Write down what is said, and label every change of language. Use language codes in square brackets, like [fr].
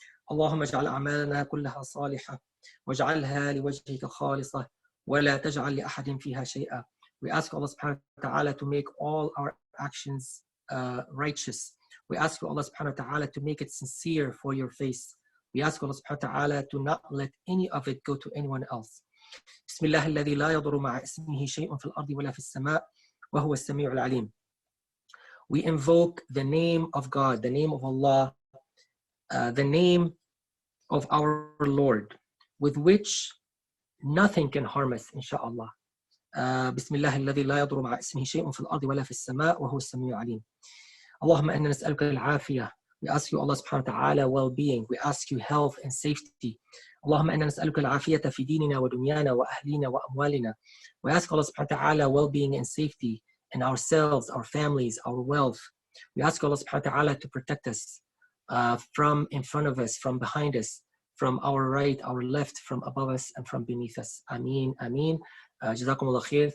[ar] اللهم اجعل أعمالنا كلها صالحة واجعلها لوجهك خالصة ولا تجعل لأحد فيها شيئا. [en] We ask Allah subhanahu wa ta'ala to make all our actions righteous. We ask you, Allah subhanahu wa ta'ala, to make it sincere for your face. We ask Allah subhanahu wa ta'ala to not let any of it go to anyone else. [ar] بسم الله الذي لا يضر مع اسمه شيء في الأرض ولا في السماء وهو السميع العليم. [en] We invoke the name of God, the name of Allah, the name of our Lord, with which nothing can harm us, inshallah. [ar] بسم الله الذي لا يضر مع اسمه شيء في الأرض ولا في السماء وهو السميع العليم. اللهم إنا نسألك العافية. [en] We ask you, Allah subhanahu wa ta'ala, well-being. We ask you health and safety. [ar] اللهم إنا نسألك العافية في ديننا ودنيانا وأهلنا وأموالنا. [en] We ask Allah subhanahu wa ta'ala well-being and safety in ourselves, our families, our wealth. We ask Allah subhanahu wa ta'ala to protect us from in front of us, from behind us, from our right, our left, from above us, and from beneath us. Ameen, ameen. Jazakumullah khair.